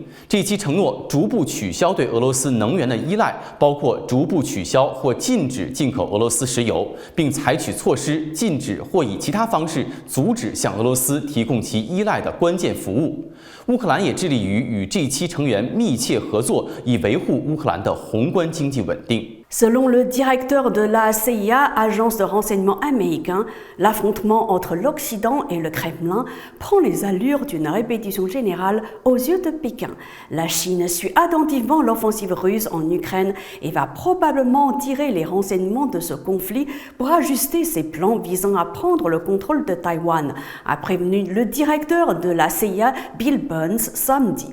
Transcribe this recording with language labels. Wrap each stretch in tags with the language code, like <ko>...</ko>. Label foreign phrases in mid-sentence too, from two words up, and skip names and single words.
<zh>这一期承诺逐步取消对俄罗斯能源的依赖，包括逐步取消或禁止进口俄罗斯石油，并采取措施禁止或以其他方式阻止向俄罗斯提供其依赖的关键服务。乌克兰也致力于与G7成员密切合作，以维护乌克兰的宏观经济稳定。</zh> <fr>Selon le directeur de la CIA, agence de renseignement américain, l'affrontement entre l'Occident et le Kremlin prend les allures d'une répétition générale aux yeux de Pékin. La Chine suit attentivement l'offensive russe en Ukraine et va probablement tirer les renseignements de ce conflit pour ajuster ses plans visant à prendre le contrôle de Taïwan, a prévenu le directeur de la CIA, Bill Burns, samedi.</fr>